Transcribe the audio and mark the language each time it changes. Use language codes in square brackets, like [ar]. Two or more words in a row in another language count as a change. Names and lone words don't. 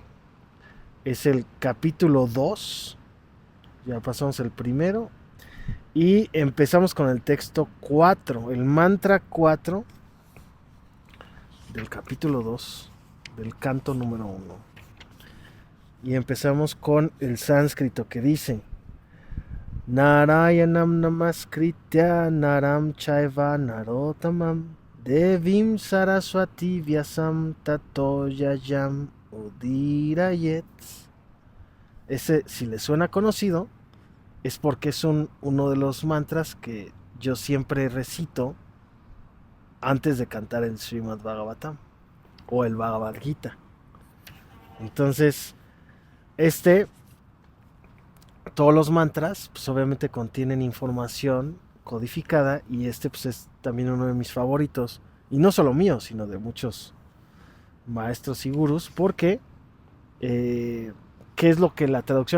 [es] Es el capítulo 2. Ya pasamos el primero. Y empezamos con el texto 4, el mantra 4 del capítulo 2, del canto número 1. Y empezamos con el sánscrito que dice: [sa] Narayanam Namaskritya Naram Chaiva Narotamam Devim Saraswati Vyasam Tato Yayam Udirayet. [es] Ese, si le suena conocido, es porque es uno de los mantras que yo siempre recito antes de cantar el Srimad Bhagavatam o el Bhagavad Gita. Entonces, todos los mantras, pues obviamente contienen información codificada, y pues es también uno de mis favoritos, y no solo mío, sino de muchos maestros y gurús, porque ¿qué es lo que la traducción?